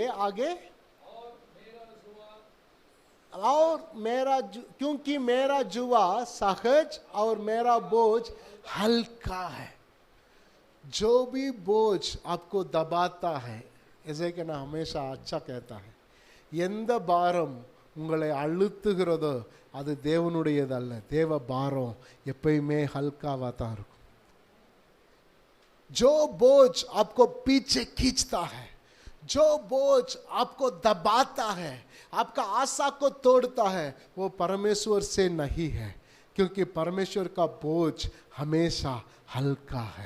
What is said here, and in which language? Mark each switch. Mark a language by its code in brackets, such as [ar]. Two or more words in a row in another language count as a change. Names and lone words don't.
[hi] आगे, और क्योंकि मेरा जुआ सहज और मेरा बोझ हल्का है। जो भी बोझ आपको दबाता है, ऐसे कि ना हमेशा अच्छा कहता है, [ta] எந்த பாரம் உங்களை அழுத்துகிறதோ அது தேவனுடையதல்ல, தேவ பாரம் எப்பயுமே हल्कावा தான் இருக்கும்। [hi] जो बोझ आपको पीछे खींचता है, जो बोझ आपको दबाता है, आपका आशा को तोड़ता है, वो परमेश्वर से नहीं है, क्योंकि परमेश्वर का बोझ हमेशा हल्का है।